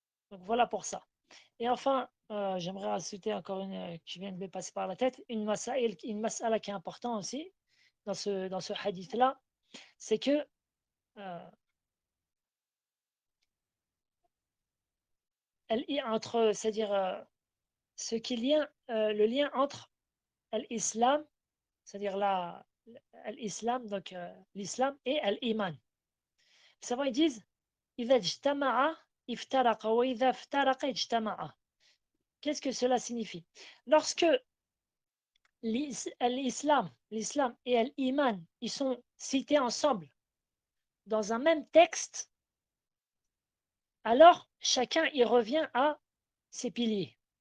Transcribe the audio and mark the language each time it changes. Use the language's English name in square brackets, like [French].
[French] Donc voilà pour ça. Et enfin, j'aimerais ajouter encore une qui vient de me passer par la tête, une mas'ala qui est importante aussi dans ce hadith-là, c'est que c'est-à-dire le lien entre l'islam, c'est-à-dire l'islam, donc l'islam et l'iman. Les savants ils disent [Arabic] إذا اجتمع افترق وإذا افترق اجتمع. [French] Qu'est-ce que cela signifie? Lorsque l'islam et l'iman ils sont cités ensemble dans un même texte, alors chacun y revient à ses piliers.